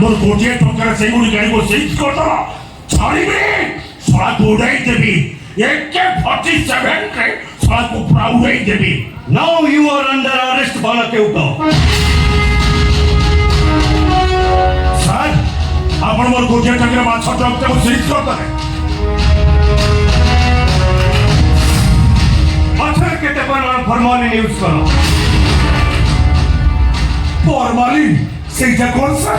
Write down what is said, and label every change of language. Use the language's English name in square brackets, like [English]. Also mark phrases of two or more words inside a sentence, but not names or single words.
[Odia] ଗୋଟିଏ ଟଙ୍କାରେ ସେଇଗୁଡ଼ି ଗାଡ଼ିକୁ ସେଇଠି କରିଦେବା ଛାଡ଼ିବି ଶଳାକୁ ଉଡ଼ାଇ ଦେବି AK-47 ଶଳାକୁ ପୁରା ଉଡ଼ାଇ ଦେବି। [English] Now you are under arrest, [Odia] ବାଲକେଉଟ। ସାର୍ ଆପଣ ମୋର ଗୋଟିଏ ଟଙ୍କାରେ ମାଛ ଟ୍ରକଟାକୁ ସେଇଠି କରିଦେଲେ। ମାଛରେ କେତେ ପରିମାଣ ଫର୍ମାଲିନ୍ ୟୁଜ୍ କର? ଫର୍ମାଲିନ୍ ସେଇଟା କ'ଣ ସାର୍?